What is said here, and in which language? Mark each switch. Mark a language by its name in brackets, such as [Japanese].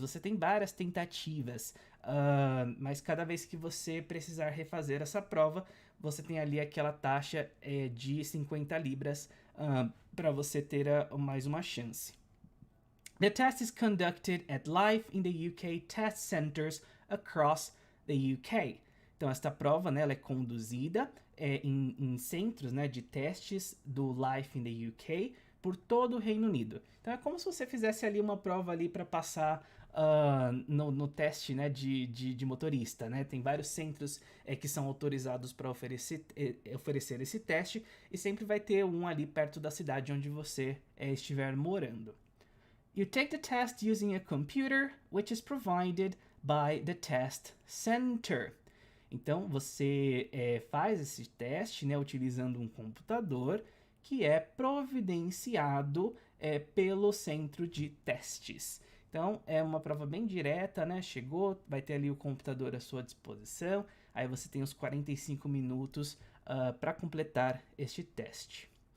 [Portuguese] Você tem várias tentativas, mas cada vez que você precisar refazer essa prova, você tem ali aquela taxa de 50 libras para você ter mais uma chance. [English] The test is conducted at Life in the UK test centers across the UK. [Portuguese] Então, esta prova, né, ela é conduzida em centros, né, de testes do Life in the UK por todo o Reino Unido. Então, é como se você fizesse ali uma prova ali para passar no teste, né, de motorista, né? Tem vários centros que são autorizados para oferecer esse teste e sempre vai ter um ali perto da cidade onde você estiver morando. [English] You take the test using a computer, which is provided by the test center. [Portuguese] Então, você faz esse teste, né, utilizando um computador que é providenciado pelo centro de testes. Então, é uma prova bem direta, né? Chegou, vai ter ali o computador à sua disposição, aí você tem os 45 minutos para completar este teste.